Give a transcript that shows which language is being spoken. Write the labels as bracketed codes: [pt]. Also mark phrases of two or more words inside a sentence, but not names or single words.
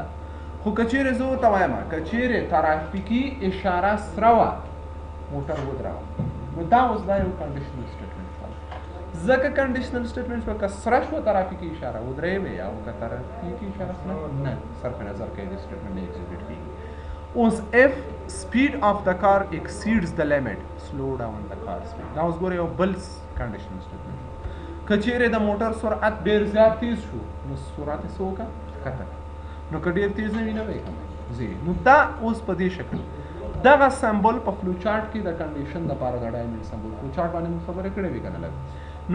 [ps] خو که چیرې زه ورته وایم که چیرې ترافیکي اشاره سره وه موټر ودروه، نو دا اوس دا یو [en] conditional statement [ps] شو. ځکه [en] conditional statement [ps] شو که سره شوه ترافیکي اشاره ودرېوې، او که ترافیکي اشاره سره نه، صرف نظر کوي د سټیټمنټ نه ایگزیکیوټ کیږي. [en] اوس if speed of the car exceeds the limit slow down the car speed. [ps] دا اوس ګوره یو بل [en] conditional statement [ps] شو. که چیرې د موټر سرعت ډېر زیات تیز شو نو سرعت یې څه وکړه؟ ښکته. نو که ډېر تیز نه وي نه به یې کموي. نو دا اوس په دې شکل دغه سمبول په [en] flow chart [ps] کې د کنډیشن دپاره د [en] diamond symbol flow chart [ps] باندې موږ خبرې کړې وې که نه لږ.